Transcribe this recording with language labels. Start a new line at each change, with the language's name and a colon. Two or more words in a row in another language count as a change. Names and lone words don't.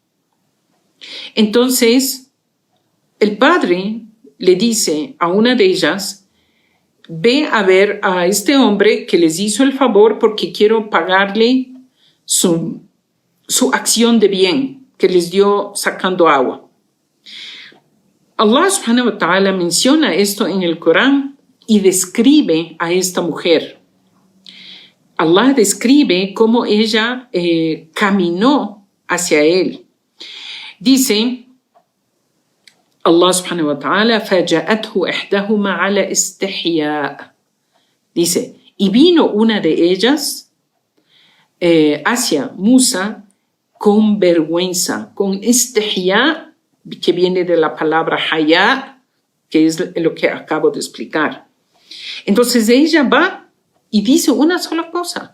Spanish: Entonces, el padre le dice a una de ellas, ve a ver a este hombre que les hizo el favor porque quiero pagarle su acción de bien que les dio sacando agua. Allah
Arabic: سبحانه وتعالى
Spanish: menciona esto en el Corán y describe a esta mujer. Allah describe cómo ella caminó hacia él.
Arabic: Dice Allah سبحانه وتعالى, فَجَأَتْهُ إِحْدَهُمَا عَلَى إِسْتِحْيَاءٍ.
Spanish: Dice, y vino una de ellas hacia Musa con vergüenza, con istihya, que viene de la palabra haya, que es lo que acabo de explicar. Entonces ella va y dice una sola cosa.